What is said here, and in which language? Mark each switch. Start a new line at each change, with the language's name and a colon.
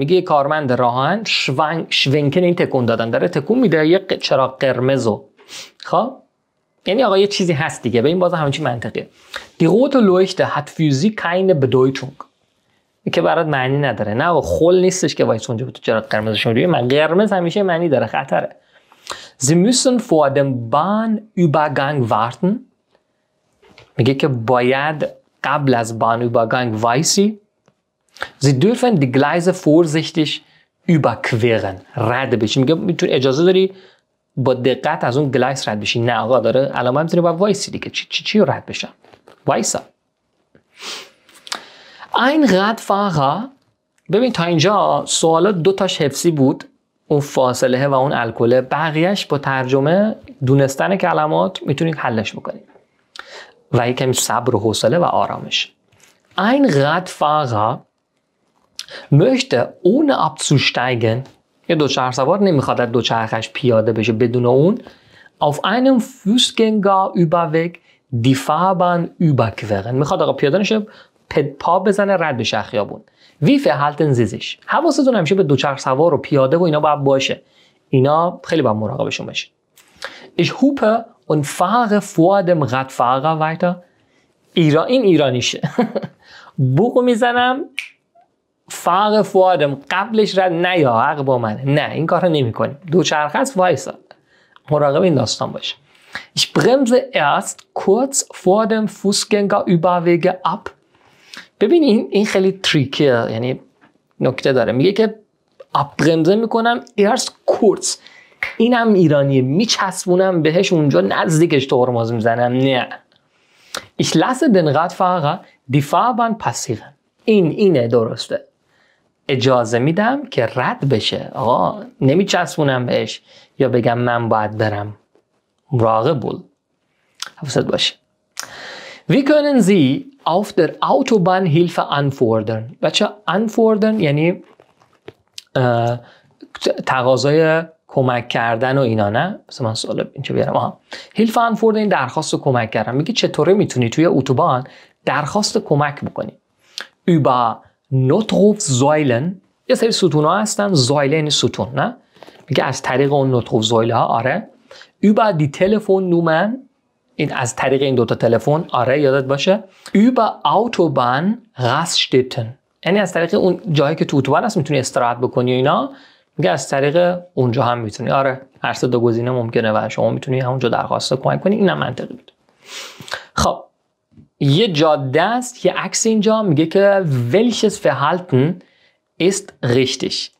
Persian: میگه کارمند راه آهن شونکن، این تکون دادن، داره تکون میده یه چراغ قرمزو. خب یعنی آقا یه چیزی هست دیگه. ببین باز همین چی منطقیه.
German: Die rote Leuchte hat für sie keine Bedeutung.
Persian: که برات معنی نداره. نه آقا خل نیستش که وایس اونجا تو چراغ قرمزشون روی من قرمز همیشه معنی داره، خطره.
German: Sie müssen vor dem Bahnübergang warten.
Persian: میگه که باید قبل از Bahnübergang وایسی.
German: Sie dürfen die Gleise vorsichtig überqueren.
Persian: رد بشی. میگه میتونی اجازه داری با دقت از اون گلایس رد بشی. نه آقا داره علامت میزنه باید وایسی دیگه. چی رو رد بشم؟ وایسا.
German: Ein Radfahrer.
Persian: ببین تا اینجا سوالات دو تاش حفظی بود، اون فاصله و اون الکل. بقیهش با ترجمه دونستن کلمات میتونید حلش بکنید و یکم صبر و حوصله و آرامش.
German: Ein Radfahrer möchte ohne abzusteigen.
Persian: یه دوچرخه‌سوار نمیخواد از دوچرخش پیاده بشه بدون اون
German: auf einem Fußgängerüberweg die Fahrbahn überqueren.
Persian: میخواد آقا پیاده نشه، پا بزنه رد بشه خیابون.
German: Wie verhalten Sie sich؟
Persian: حواستون همیشه به دوچرخه‌سوار و پیاده و اینا باید باشه. اینا خیلی باید مراقبشون باشید.
German: Ich hupe und fahre vor dem Radfahrer weiter.
Persian: این ایرانیشه. بوق میزنم فاق فوادم قبلش رد نه یا حق با منه. نه این کار رو نمی کنیم. دوچرخه است وایسا. مراقب این داستان باشه.
German: Ich bremse erst kurz vor dem Fußgängerüberweg ab.
Persian: ببین این خیلی تریکیه، یعنی نکته داره. میگه که برمزه میکنم erst kurz. اینم ایرانیه، میچسبونم بهش اونجا نزدیکش ترمز میزنم. نه.
German: Ich lasse den Radfahrer die Fahrbahn passieren.
Persian: اینه درسته. اجازه میدم که رد بشه. آقا نمیچسبونم بهش یا بگم من باید برم. مراقب بود. حواست باشه.
German: Wie können Sie auf der Autobahn Hilfe anfordern?
Persian: بچه anfordern یعنی تقاضای کمک کردن و اینا. نه مثلا من سوال اینجا بیارم. Hilfe anfordern این درخواست کمک کردن. میگه چطوره میتونی توی اتوبان درخواست کمک بکنی؟
German: über Notrufsäulen.
Persian: یه سری ستون ها هستن. زایله یعنی ستون. نه میگه از طریق اون نوتروفزایله ها. آره.
German: über die Telefonnummer.
Persian: این از طریق این دوتا تلفن. آره یادت باشه.
German: über Autobahn Raststätten.
Persian: یعنی از طریق اون جایی که تو اتوبان هست میتونی استراحت بکنی و اینا. میگه از طریق اونجا هم میتونی. آره هر سه دو گزینه ممکنه و شما میتونی همونجا درخواست کمک کنی. اینم منطقی بود. خب یه جاده است، یه عکس اینجا میگه که
German: welches Verhalten ist richtig.